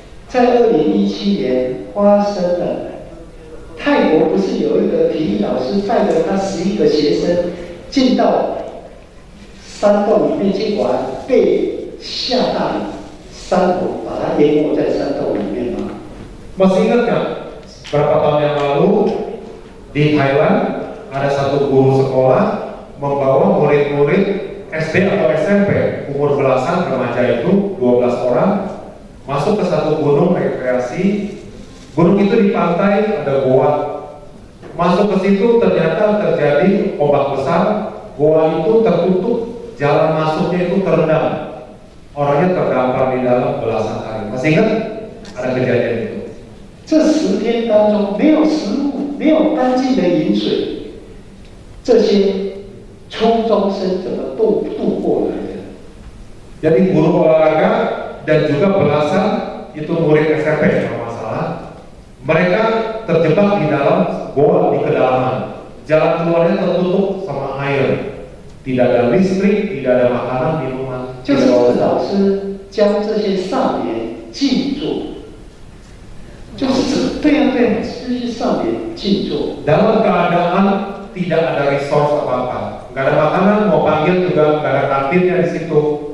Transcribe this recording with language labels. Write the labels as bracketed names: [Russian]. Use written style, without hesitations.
[Chinese] 在2017年发生了，泰国不是有一个体育老师带着他11个学生进到山洞里面去玩，被下大雨，山洪把他淹没在山洞里面吗？ [Indonesian] Masih ingat nggak berapa tahun yang lalu di Thailand ada satu guru sekolah membawa murid-murid SD atau SMP umur belasan remaja itu 12 orang masuk ke satu gunung rekreasi. Gunung itu di pantai ada goa. Masuk ke situ ternyata terjadi ombak besar. Goa itu tertutup, jalan masuknya itu terendam. Orangnya terdampar di dalam belasan hari. Masih ingat ada kejadian itu? [Chinese] 这10天当中没有食物，没有干净的饮水，这些初中生怎么度过来的？ [Indonesian] Jadi guru olahraga dan juga belasan itu murid SMP kalau nggak salah, Mereka terjebak di dalam goa di kedalaman. Jalan keluarnya tertutup sama air. Tidak ada listrik, tidak ada makanan, minuman. [Chinese] 就是老师教这些少年静坐，就是对呀对呀，这些少年静坐。 [Indonesian] Dalam keadaan tidak ada resource apa-apa, nggak ada makanan, mau panggil juga nggak ada kantinnya di situ.